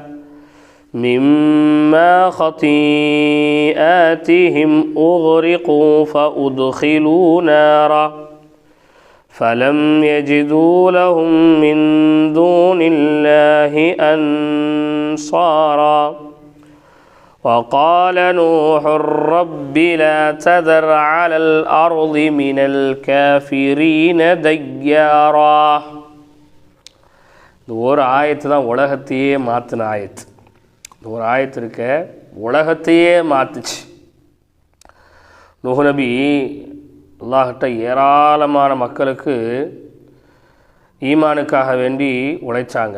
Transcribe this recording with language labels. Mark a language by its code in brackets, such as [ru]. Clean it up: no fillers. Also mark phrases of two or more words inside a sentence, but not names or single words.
[ar] مما خطيئاتهم أغرقوا فأدخلوا نارا فلم يجدوا لهم من دون الله أنصارا وقال نوح رب لا تذر على الأرض من الكافرين ديارا. [ta] இந்த ஒரு ஆயத்து தான் உலகத்தையே மாற்றின ஆயத்து. இந்த ஒரு ஆயத்து இருக்க உலகத்தையே மாற்றுச்சு. நூஹ் நபி அல்லாஹ்கிட்ட ஏராளமான மக்களுக்கு ஈமானுக்காக வேண்டி உழைச்சாங்க.